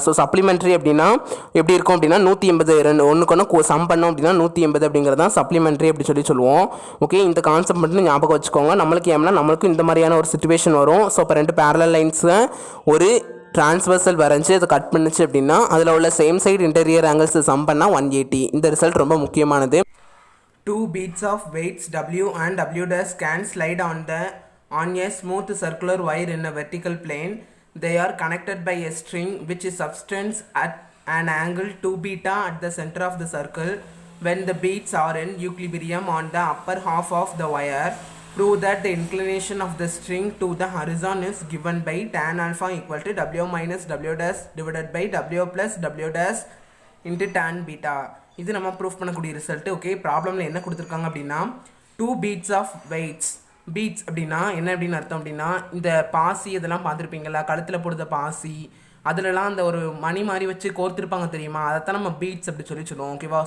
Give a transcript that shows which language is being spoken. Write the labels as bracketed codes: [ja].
[ta] So supplementary அப்படின்னா எப்படி இருக்கும் அப்படின்னா 180 ரெண்டு ஒன்றுக்கு ஒன்று சம் பண்ணோம் அப்படின்னா 180 அப்படிங்கிறது தான் சப்ளிமெண்ட்ரி அப்படி சொல்லுவோம். ஓகே, இந்த கான்செப்ட் மட்டும் ஞாபகம் வச்சுக்கோங்க. நம்மளுக்கு ஏன்னா நம்மளுக்கும் இந்த மாதிரியான ஒரு சுச்சுவேஷன் வரும். ஸோ இப்போ ரெண்டு பேரலல் லைன்ஸை ஒரு டிரான்ஸ்வர்சல் வரைஞ்சி அதை கட் பண்ணுச்சு அப்படின்னா அதில் உள்ள same side interior angles some பண்ணால் 180. இந்த ரிசல்ட் ரொம்ப முக்கியமானது. [en] Two beads of weights W and W dash can slide on a smooth circular wire in a vertical plane. They are connected by a string which subtends at an angle 2 beta at the center of the circle. When the beads are in equilibrium on the upper half of the wire, prove that the inclination of the string to the horizon is given by tan alpha equal to W minus W dash divided by W plus W dash into tan beta. [ta] இது நம்ம proof பண்ணக்கூடிய result. Okay, ப்ராப்ளமில் என்ன கொடுத்துருக்காங்க அப்படின்னா, 2 beads of weights. Beads அப்படின்னா என்ன அப்படின்னு அர்த்தம் அப்படின்னா, இந்த பாசி இதெல்லாம் பார்த்துருப்பீங்களா, கழுத்தில் போடுற பாசி அதிலலாம் அந்த ஒரு மணி மாதிரி வச்சு கோர்த்துருப்பாங்க தெரியுமா, அதைத்தான் நம்ம பீட்ஸ் அப்படி சொல்லுவோம். ஓகேவா?